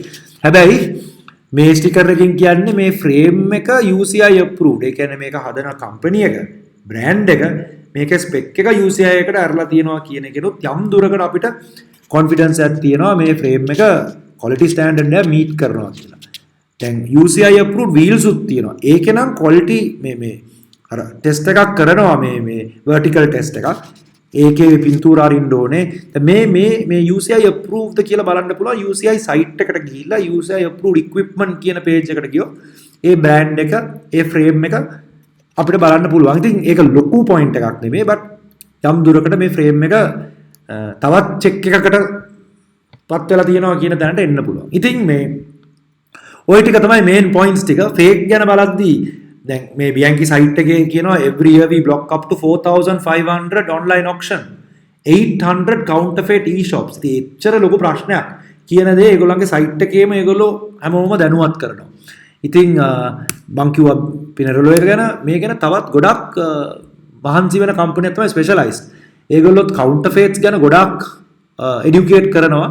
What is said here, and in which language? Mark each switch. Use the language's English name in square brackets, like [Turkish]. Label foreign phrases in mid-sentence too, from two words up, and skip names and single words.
[Sinhala] හැබැයි මේ ස්ටිකර් එකකින් කියන්නේ මේ ෆ්‍රේම් එක UCI approved. ඒ කියන්නේ මේක හදන කම්පැනි එක, බ්‍රෑන්ඩ් එක මේකේ ස්පෙක් එක UCI එකට අරලා තියෙනවා කියන එකනොත් යම් දුරකට අපිට කොන්ෆිඩන්ස් එකක් තියෙනවා මේ ෆ්‍රේම් එක [English] quality standard [Sinhala] එක meet කරනවා කියලා. දැන් UCI [English] approved wheels [Sinhala] උත් තියෙනවා. ඒකේ නම් quality මේ අර ටෙස්ට් එකක් කරනවා මේ [English] vertical test [Sinhala] එකක්. ඒකේ පින්තූර අරින්න ඕනේ. මේ UCI approved කියලා බලන්න පුළුවන්. UCI site එකට ගිහිල්ලා UCI [English] approved equipment [Sinhala] කියන page එකට ගියොත් ඒ brand එක, ඒ frame එක අපිට බලන්න පුළුවන්. ඉතින් ඒක ලොකු point එකක් නෙමෙයි. but යම් දුරකට මේ frame එක තවත් check එකකට පත් වෙලා තියෙනවා කියන දැනට එන්න පුළුවන්. ඉතින් මේ ওই ටික තමයි [English] main points [Sinhala] ටික. [English] fake [Sinhala] ගැන බලද්දී දැන් මේ [English] Bianchi site [Sinhala] එකේ කියනවා [English] every year we block up to 4500 online auction 800 counterfeit e-shops. [Sinhala] ඉතින් එච්චර ලොකු ප්‍රශ්නයක් කියන දේ ඒගොල්ලන්ගේ site එකේම ඒගොල්ලෝ හැමෝම දැනුවත් කරනවා. ඉතින් මං කිව්වා පිනරොලෝ එක ගැන මේ ගැන තවත් ගොඩක් මහන්සි වෙන කම්පැනියක් තමයි Specialized. ඒගොල්ලොත් counterfeits ගැන ගොඩක් educate කරනවා.